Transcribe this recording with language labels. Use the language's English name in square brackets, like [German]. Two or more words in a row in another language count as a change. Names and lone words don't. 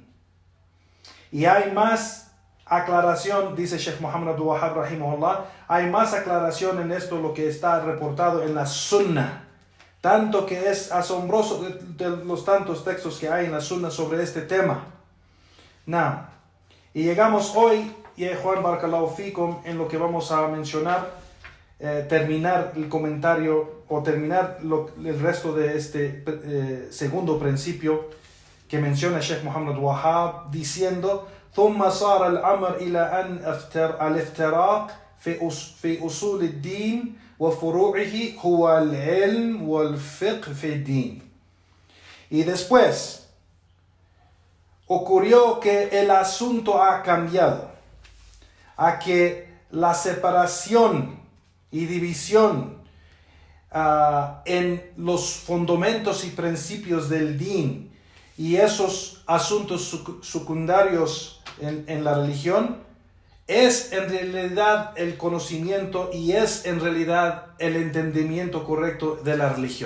[Spanish] Y hay más aclaración, dice Sheikh Muhammad Abdul Wahhab rahimahullah, hay más aclaración en esto, lo que está reportado en la Sunnah, tanto que es asombroso de los tantos textos que hay en la Sunnah sobre este tema. Y llegamos hoy, Juan [Arabic] بارك الله فيكم, [Spanish] en lo que vamos a mencionar, terminar el comentario o terminar el resto de este segundo principio que menciona Sheikh Muhammad Wahhab, diciendo [Arabic] ثم صار الأمر إلى أن الافتراق في أصول الدين وفروعه هو العلم والفقه في الدين. [Spanish] Y después ocurrió que el asunto ha cambiado a que la separación y división en los fundamentos y principios del din y esos asuntos secundarios en la religión es en realidad el conocimiento y es en realidad el entendimiento correcto de la religión.